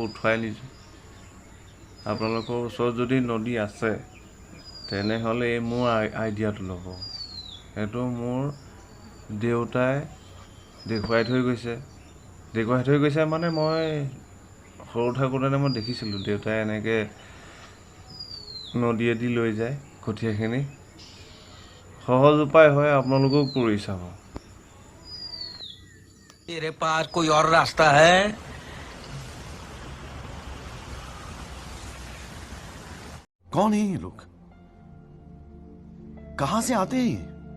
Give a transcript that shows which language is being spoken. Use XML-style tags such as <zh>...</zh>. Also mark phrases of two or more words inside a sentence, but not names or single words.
<as>উঠুৱাই নিছোঁ আপোনালোকৰ ওচৰত যদি নদী আছে তেনেহ'লে এই মোৰ আইডিয়াটো ল'ব সেইটো মোৰ দেউতাই দেখুৱাই থৈ গৈছে মানে মই সৰু থাকোঁতে মই দেখিছিলোঁ দেউতাই এনেকৈ নদীয়েদি লৈ যায় কঠীয়াখিনি সহজ উপায় হয় আপোনালোকেও কৰি চাব</as> <hi>तेरे पास कोई और रास्ता है कौन है ये लोग कहां से आते हैं</hi>